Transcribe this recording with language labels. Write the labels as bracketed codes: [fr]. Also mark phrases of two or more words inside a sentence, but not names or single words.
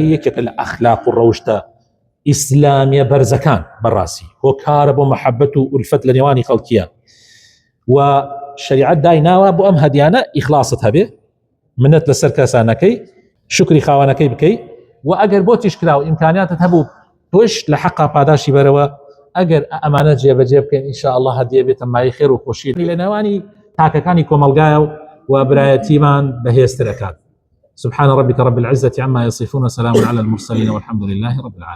[ckb] یەکێکە لە ئەخلاق و ڕەوشتە ئیسلامیە بەرزەکان بەڕاستی هۆکارە بۆ مەحەبەت و ئولفەت لە نێوانی خەڵکیە و شریعەت دایناوە بۆ ئەم هەدیانە ئیخلاست هەبێ منەت لەسەر کەسانەکەی شکری خاوەنەکەی بکەیت و ئەگەر بۆ تیش کراوە ئیمکانیاتت هەبوو تۆش لە حەقا پاداشی بەرەوە ئەگەر ئەمانە جێبەجێ بکەین ئینشاءالله هەدیە بێتە مای خێر و خۆشی لە نێوانی تاکەکانی کۆمەلگایە و برایەتیمان بەهێزتر دەکات. [ar] سبحان ربك رب العزة عما يصفون وسلام على المرسلين والحمد لله رب العالمين.